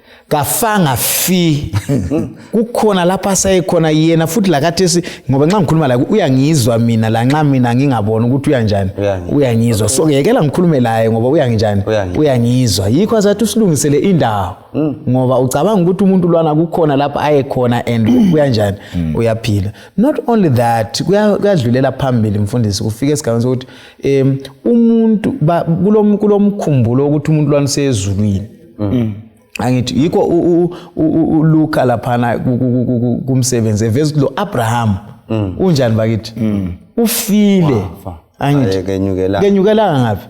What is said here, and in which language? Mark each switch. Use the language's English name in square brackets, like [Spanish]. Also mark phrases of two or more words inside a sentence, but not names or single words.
[North Ndebele] kafanga fi kukhona lapha asayekhona yena futhi lakathesi ngoba nxa ngikhuluma la uyangizwa mina la nxa mina ngingabona ukuthi uyanjani uyangizwa so ngiyekela ngikhulume laye ngoba uyanginjani uyangizwa yikho azathi usilungisele indawo ngoba ucabanga ukuthi umuntu lwana kukhona lapha ayekhona and uyanjani uyaphila. Not only that kuyadlulela phambili mfundisi kufika esigabeni sokuthi umuntu kulomkhumbulo ukuthi umuntu lwana sezulwini angithi yikho uLuka laphana kumsebenzi evesi lo Abraham unjani bakithi ufile angithi kenyukela ngapi